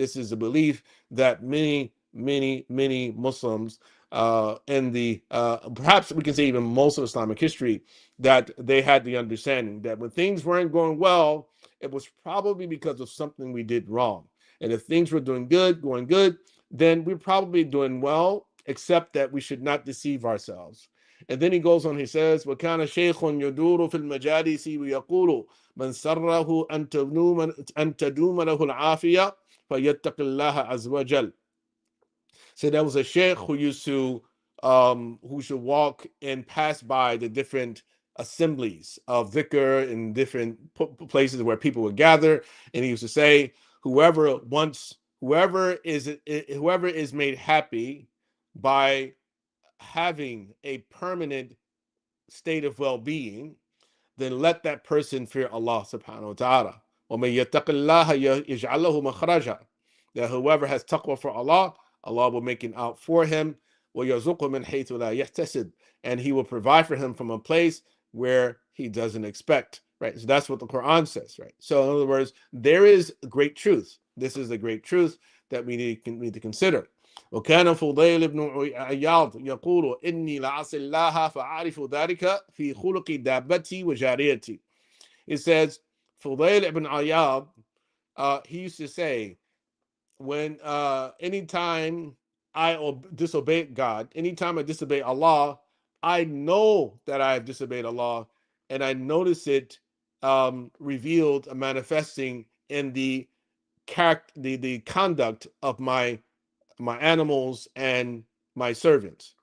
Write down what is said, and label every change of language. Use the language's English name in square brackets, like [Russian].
[English] This is a belief that many Muslims in the perhaps we can say even most of Islamic history, that they had the understanding that when things weren't going well, it was probably because of something we did wrong. And if things were going good, then we're probably doing well, except that we should not deceive ourselves. And then he goes on, he says, [Arabic] وَكَانَ شَيْخٌ يَدُورُ فِي الْمَجَالِسِ وَيَقُولُ مَنْ سَرَّهُ أَن تَدُومَ لَهُ الْعَافِيَةُ فَيَتَّقِ اللَّهَ عَزَّ وَجَلَّ. [English] So there was a sheikh who used to walk and pass by the different assemblies of dhikr in different places where people would gather, and he used to say, whoever wants whoever is made happy by having a permanent state of well-being, then let that person fear Allah subhanahu wa ta'ala. [Arabic] وَمَن يَتَّقِ اللَّهَ يَجْعَل لَهُ مَخْرَجًا. [English] That whoever has taqwa for Allah, Allah will make it out for him. [Arabic] وَيَرْزُقْهُ مِنْ حَيْثُ لَا يَحْتَسِبُ. [English] And he will provide for him from a place where he doesn't expect. Right? So that's what the Quran says. Right? So in other words, there is great truth. This is a great truth that we need to consider. [Arabic] وكان فضيل بن عياض يقول إني لعصي الله فأعرف ذلك في خلق دابتي وجاريتي. [English] It says, Fudayl ibn Ayyad, he used to say, when anytime I disobey God, anytime I disobey Allah, I know that I have disobeyed Allah, and I notice it revealed, manifesting in the character, the conduct of my animals and my servants.